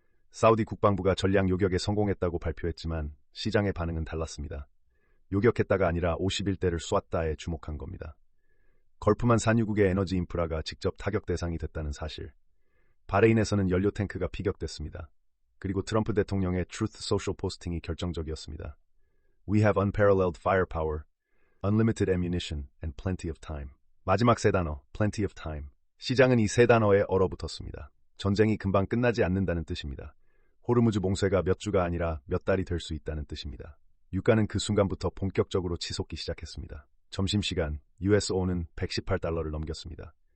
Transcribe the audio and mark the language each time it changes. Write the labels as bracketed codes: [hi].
[ko] 사우디 국방부가 전략 요격에 성공했다고 발표했지만 시장의 반응은 달랐습니다. 요격했다가 아니라 51대를 쏘았다에 주목한 겁니다. 걸프만 산유국의 에너지 인프라가 직접 타격 대상이 됐다는 사실. 바레인에서는 연료 탱크가 피격됐습니다. 그리고 트럼프 대통령의 Truth Social 포스팅이 결정적이었습니다. [en] We have unparalleled firepower, unlimited ammunition, and plenty of time. [ko] 마지막 세 단어, [en] plenty of time. [ko] 시장은 이 세 단어에 얼어붙었습니다. 전쟁이 금방 끝나지 않는다는 뜻입니다. 호르무즈 봉쇄가 몇 주가 아니라 몇 달이 될 수 있다는 뜻입니다. 유가는 그 순간부터 본격적으로 치솟기 시작했습니다. 점심시간, USO는 118달러를 넘겼습니다.